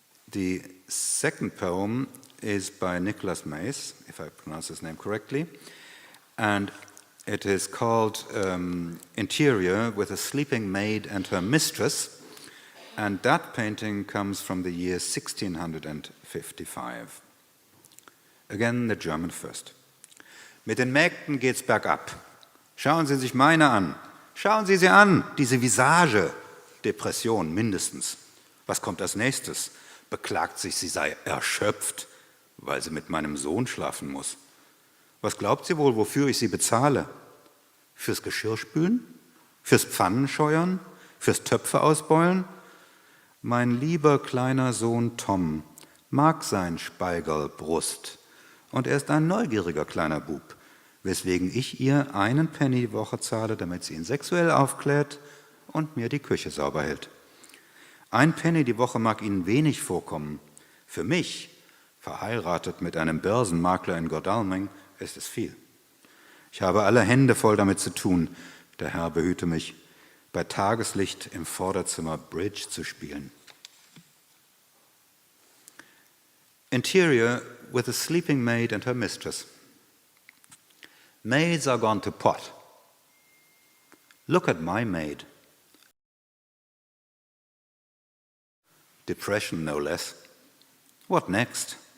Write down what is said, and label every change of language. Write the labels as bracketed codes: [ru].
[en] The second poem is by Nicholas Mays, if I pronounce his name correctly, and it is called Interior with a Sleeping Maid and Her Mistress, and that painting comes from the year 1655. Again, the German first. [de] Mit den Mägden geht's bergab. Schauen Sie sich meine an. Schauen Sie sie an, diese Visage. Depression mindestens. Was kommt als nächstes? Beklagt sich, sie sei erschöpft, weil sie mit meinem Sohn schlafen muss. Was glaubt sie wohl, wofür ich sie bezahle? Fürs Geschirrspülen? Fürs Pfannenscheuern? Fürs Töpfe ausbeulen? Mein lieber kleiner Sohn Tom mag sein Speigerl Brust und er ist ein neugieriger kleiner Bub, weswegen ich ihr 1 Penny die Woche zahle, damit sie ihn sexuell aufklärt und mir die Küche sauber hält. 1 Penny die Woche mag Ihnen wenig vorkommen. Für mich, verheiratet mit einem Börsenmakler in Godalming, ist es viel. Ich habe alle Hände voll damit zu tun, der Herr behüte mich, bei Tageslicht im Vorderzimmer Bridge zu spielen. [en] Interior with a sleeping maid and her mistress. Maids are gone to pot. Look at my maid. Depression, no less. What next?